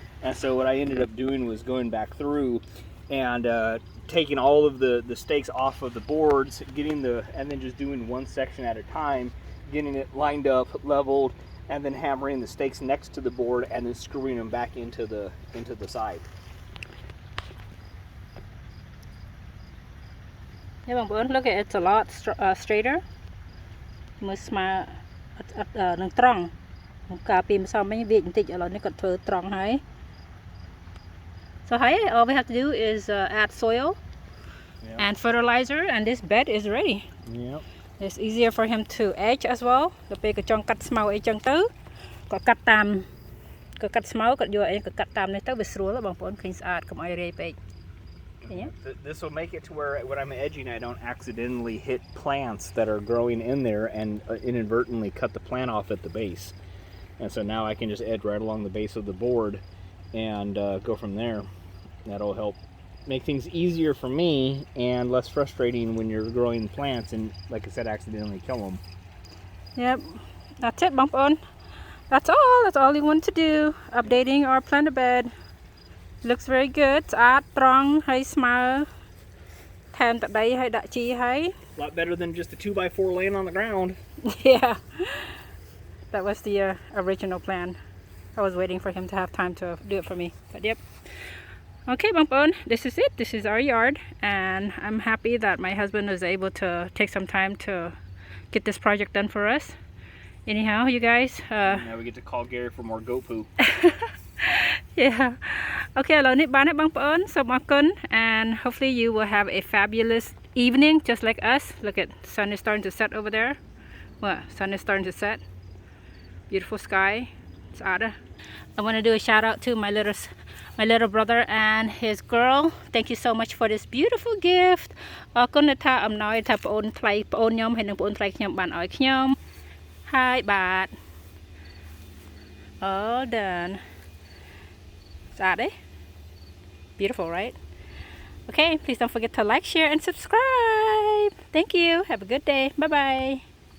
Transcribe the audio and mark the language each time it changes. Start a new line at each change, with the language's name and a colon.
English: And so what I ended up doing was going back through and taking all of the stakes off of the boards, and then just doing one section at a time, getting it lined up, leveled, and then hammering the stakes next to the board and then screwing them back into the side. Yeah,បងប្អូន look at it's a lot straighter
Khmer: មើលស្មើនឹងត្រង់កាលពីម្សិលមិញវាបន្តិចឥឡូវនេះគាត់ធ្វើត្រង់ហើយ
English: So hey all we have to do is add soil and fertilizer and this bed is ready Yep. It's easier for him to edge as well
Khmer: ដល់ពេលគាត់ចង់កាត់ស្មៅអីចឹងទៅគាត់កាត់តាមគាត់កាត់ស្មៅគាត់យកអីគាត់កាត់តាមនេះទៅវាស្រួលបងប្អូនឃើញស្អាតកុំឲ្យរាយពេក
English: This will make it to where when I'm edging, I don't accidentally hit plants that are growing in there and inadvertently cut the plant off at the base. And so now I can just edge right along the base of the board and go from there. That'll help make things easier for me and less frustrating when you're growing plants and, like I said, accidentally kill them. Yep, that's it, bump on. That's all you want to do. Updating our planter bed. Looks very good.
Khmer: ស្អាតត្រង់ហើយស្មើថែមទឹកដីហើយដាក់ជីហើយ
English: A lot better than just a 2x4 laying on the ground. Yeah, that was the original plan. I was waiting for him to have time to do it for me. But yep. Okay, bump on. This is it. This is our yard, and I'm happy that my husband was able to take some time to get this project done for us. Anyhow, you guys. Now we get to call Gary for more goat poo. Yeah. Okay,
Khmer: ឥឡូវនេះបានហើយបងប្អូនសូមអរគុណ
English: and hopefully you will have a fabulous evening just like us. Look at sun is starting to set over there. What? Sun is starting to set. Beautiful sky. It's out. I want to do a shout out to my little brother and his girl. Thank you so much for this beautiful gift.
Khmer: អរគុណថាអំណោយថាបងអូនថ្លៃបងអូនខ្ញុំហើយនិងបងអូនថ្លៃខ្ញុំបានឲ្យខ្ញុំហើយបាទ
English: all done. Beautiful, right? Okay, please don't forget to like, share, and subscribe. Thank you. Have a good day. Bye-bye.